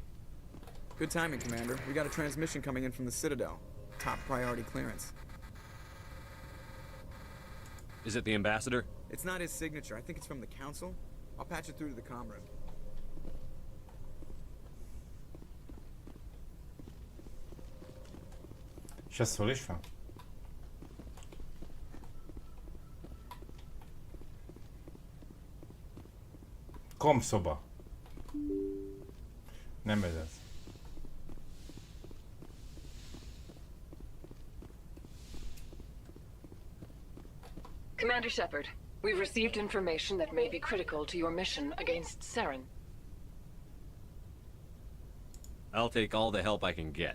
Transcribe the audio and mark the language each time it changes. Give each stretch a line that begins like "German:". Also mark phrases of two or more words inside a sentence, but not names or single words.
English: Good timing, Commander. We got a transmission coming in from the Citadel. Top priority clearance. Is it the ambassador? It's not his signature. I think it's from the Council. I'll patch it through to the comm room.
Hungarian: És ez hol is van? Komszoba. Nem ez az.
English: Commander Shepard, we've received information that may be critical to your mission against Saren. I'll take all the help I can get.